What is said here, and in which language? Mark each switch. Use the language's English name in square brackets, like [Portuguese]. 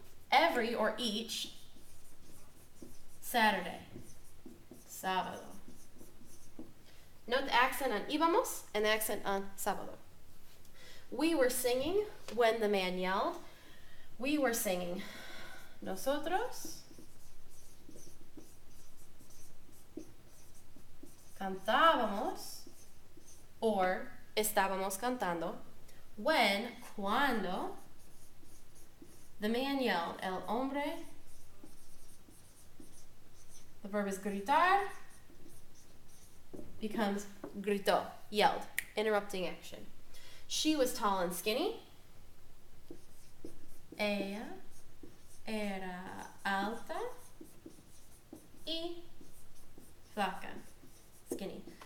[English] Every or each Saturday. Sábado. Note the accent on íbamos and the accent on sábado. We were singing when the man yelled. We were singing. [Spanish] Nosotros cantábamos [English] or [Spanish] estábamos cantando [English] when, [Spanish] cuando, [English] the man yelled. [Spanish] El hombre, [English] the verb is gritar, becomes gritó, yelled, interrupting action. She was tall and skinny. [Spanish] Ella era alta y flaca, [English] skinny.